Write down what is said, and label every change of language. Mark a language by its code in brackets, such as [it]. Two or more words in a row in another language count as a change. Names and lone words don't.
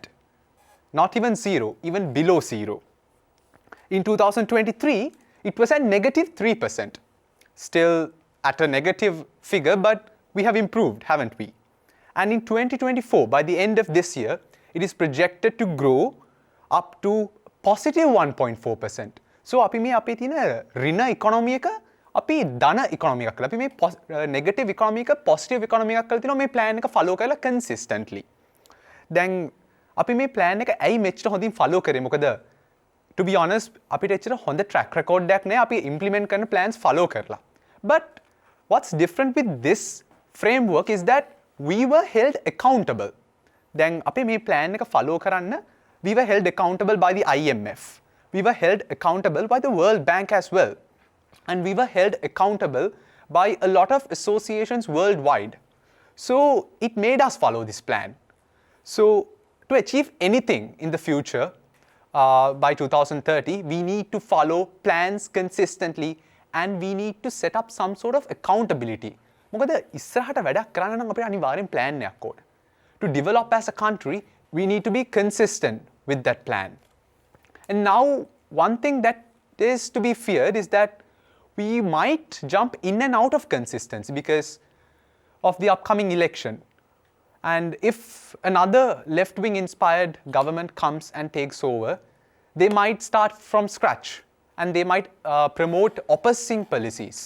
[en] Not even 0, even below 0. In 2023, it was at negative 3%. Still at a negative figure, but we have improved, haven't we? And in 2024, by the end of this year, it is projected to grow up to positive 1.4%. So, [si] අපි මේ අපේ තියෙන ඍණ ඉකොනොමි එක අපි ධන ඉකොනොමි එකක් කරලා අපි මේ [en] negative economy [si] එක [en] positive economy [si] එකක් කරලා තිනවා මේ plan එක follow කරලා consistently. දැන් අපි මේ plan එක ඇයි මෙච්චර හොඳින් follow කරේ? මොකද [en] to be honest [si] අපිට එච්චර හොඳ [en] track record [si] එකක් නැහැ අපි implement කරන plans follow කරලා. [en] But what's different with this framework is that we were held accountable. [si] දැන් අපි මේ plan එක follow කරන්න [en] we were held accountable by the IMF. We were held accountable by the World Bank as well. And we were held accountable by a lot of associations worldwide. So it made us follow this plan. So to achieve anything in the future, by 2030, we need to follow plans consistently and we need to set up some sort of accountability. [si] මොකද ඉස්සරහට වැඩක් කරන්න නම් අපිට අනිවාර්යෙන් plan එකක් ඕන. [en] To develop as a country, we need to be consistent with that plan. And now, one thing that is to be feared is that we might jump in and out of consistency because of the upcoming election. And if another left-wing inspired government comes and takes over, they might start from scratch and they might promote opposing policies.